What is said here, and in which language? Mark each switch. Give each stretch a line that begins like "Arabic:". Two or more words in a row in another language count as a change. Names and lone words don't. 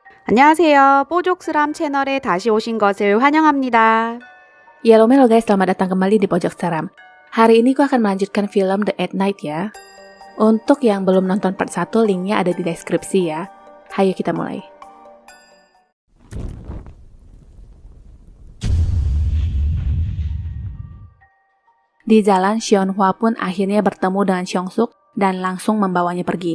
Korean: 안녕하세요. 뽀족스람 채널에 다시 오신 것을 환영합니다.
Indonesian: Halo guys, selamat datang kembali di Pojok Seram. Hari ini gue akan melanjutkan film The at Night ya. Untuk yang belum nonton part 1, linknya ada di deskripsi ya. Hayo kita mulai. Di jalan, Seonhwa pun akhirnya bertemu dengan Seongsuk dan langsung membawanya pergi.